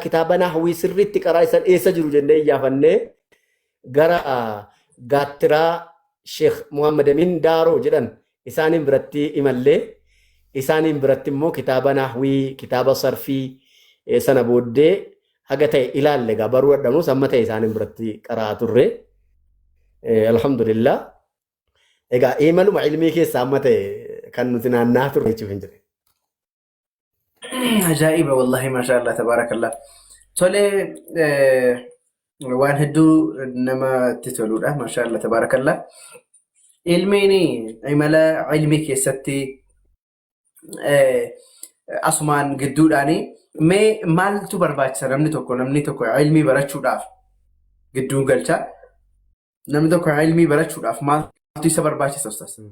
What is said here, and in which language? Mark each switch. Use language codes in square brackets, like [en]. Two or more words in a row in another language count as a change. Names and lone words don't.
[om] kitaaba nahawii sirriitti qaraa isan eessa jiru jennee iyyaafannee gara gaattiraa Sheekh Muhammad Amin Daaroo jedhan isaaniin biratti imallee isaaniin biratti immoo kitaaba nahwii kitaaba sarfii sana booddee haga ta'e ilaalle egaa baruu dadhabnu amma ta'e isaaniin biratti qara'aa turre alhamdulillah egaa imaluma ilmii keessaa amma ta'e kan nuti naannaa turre jechuuf hin jirre. [ar] عجائبة والله ما شاء الله تبارك الله تولي [om] waan hedduu nama titoludha [ar] ما شاء الله تبارك الله [om] ilmiini imala ilmii keessatti asumaan gidduudhaani mee maaltu barbaachisa namni tokko ilmii barachuudhaaf gidduun galcha namni tokko ilmii barachuudhaaf maaltu isa barbaachisa ustaas?